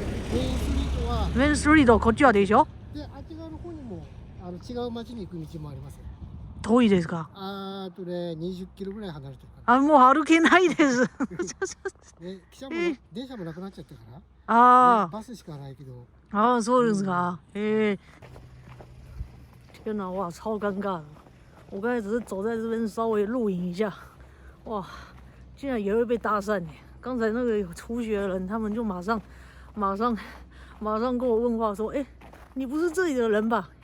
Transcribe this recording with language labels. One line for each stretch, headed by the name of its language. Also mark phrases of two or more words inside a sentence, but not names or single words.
Japanese: メインストリートこっちはでしょ？で、あっち側の方にも違う町に行く道もありますよ。遠いですか？20キロぐらい離れてるから。もう歩けないです。電車もなくなっちゃったから。バスしかないけど。そうですか。
Chinese: 天哪，哇，超尴尬的。我刚才只是走在这边稍微录影一下，哇，竟然也会被搭讪呢。刚才那个有出血的人，他们就马上跟我问话说：“哎，你不是这里的人吧？